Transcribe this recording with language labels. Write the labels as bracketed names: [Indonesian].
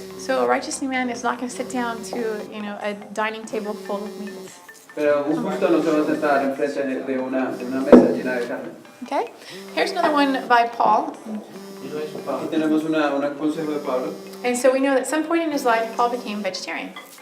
[English] So a righteous man is not going to sit down to, a dining table full of meat. [Spanish] Pero un justo no se va a sentar enfrente de una mesa llena de carne. [English] Okay? Here's another one by Paul. [Spanish] Aquí tenemos un consejo de Pablo. [English] And so we know that at some point in his life, Paul became vegetarian.